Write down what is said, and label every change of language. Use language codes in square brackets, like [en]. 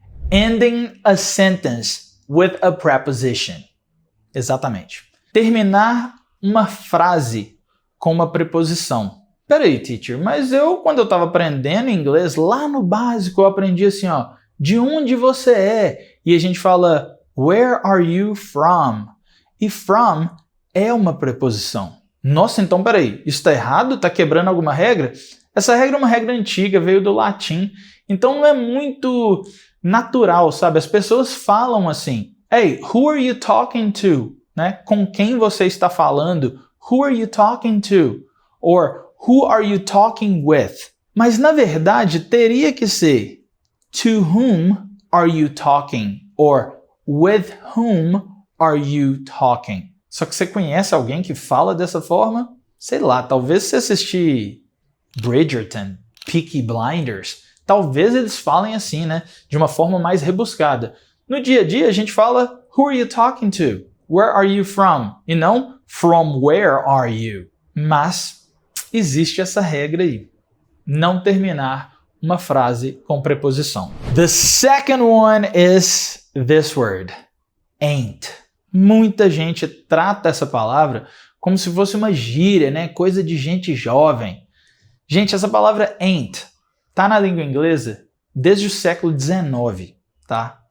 [en] Ending a sentence with a preposition. [pt] Exatamente. Terminar uma frase com uma preposição. Peraí, teacher, mas quando eu estava aprendendo inglês, lá no básico, eu aprendi assim, ó, de onde você é? E a gente fala, [en] where are you from? [pt] E from é uma preposição. Nossa, então peraí, isso está errado? Está quebrando alguma regra? Essa regra é uma regra antiga, veio do latim, então não é muito natural, sabe? As pessoas falam assim, [en] hey, who are you talking to? [pt] Né? Com quem você está falando? [en] Who are you talking to? Or who are you talking with? [pt] Mas na verdade teria que ser [en] to whom are you talking? Or with whom are you talking? [pt] Só que você conhece alguém que fala dessa forma? Sei lá, talvez você assistir Bridgerton, Peaky Blinders, talvez eles falem assim, né? De uma forma mais rebuscada. No dia a dia a gente fala [en] who are you talking to? Where are you from? [pt] E não [en] from where are you? [pt] Mas existe essa regra aí. Não terminar uma frase com preposição. [en] The second one is this word. Ain't. [pt] Muita gente trata essa palavra como se fosse uma gíria, né? Coisa de gente jovem. Gente, essa palavra ain't tá na língua inglesa desde o século XIX, tá?